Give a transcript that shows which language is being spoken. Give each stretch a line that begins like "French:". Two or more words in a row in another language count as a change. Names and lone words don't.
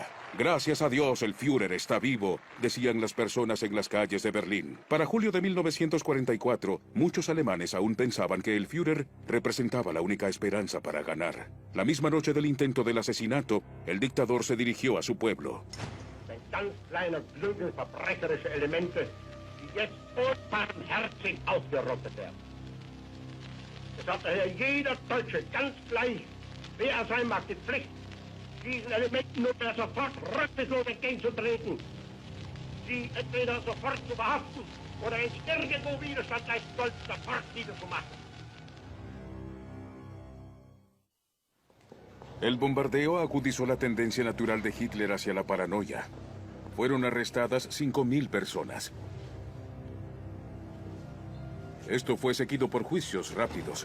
Spanish: Gracias a Dios, el Führer está vivo, decían las personas en las calles de Berlín. Para julio de 1944, muchos alemanes aún pensaban que el Führer representaba la única esperanza para ganar. La misma noche del intento del asesinato, el dictador se dirigió a su pueblo.
German: Ein ganz kleiner Flügel verbrecherischer Elemente, die jetzt unbarmherzig ausgerottet werden. Es hat daher jeder Deutsche, ganz gleich, wer er sein mag, die Pflicht, diesen Elementen nur sofort rücksichtlos entgegenzutreten, sie entweder sofort zu verhaften oder wenn es irgendwo Widerstand leisten soll, sofort niederzumachen.
Spanish: El bombardeo agudizó la tendencia natural de Hitler hacia la paranoia. Fueron arrestadas 5.000 personas. Esto fue seguido por juicios rápidos.